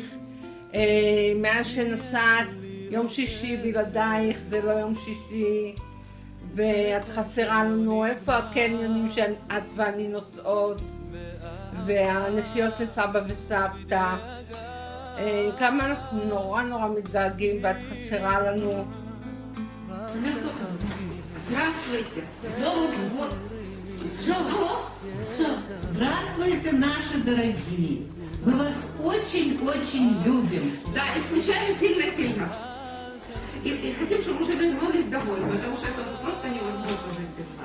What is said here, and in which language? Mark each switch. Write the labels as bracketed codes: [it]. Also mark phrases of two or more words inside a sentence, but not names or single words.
[he] מאז שנסעת, יום שישי בלעדייך זה לא יום שישי, ואת חסרה לנו. איפה הקניונים שאת ואני נוצאות, והנסיעות לסבא וסבתא. כמה אנחנו נורא מתגעגעים ואת חסרה לנו. [ru] Здравствуйте! Новый год! Здравствуйте, наши дорогие! Мы вас очень-очень любим. Да, и скучаем сильно-сильно. И хотим, чтобы уже вернулись домой, потому что это просто невозможно жить без вас.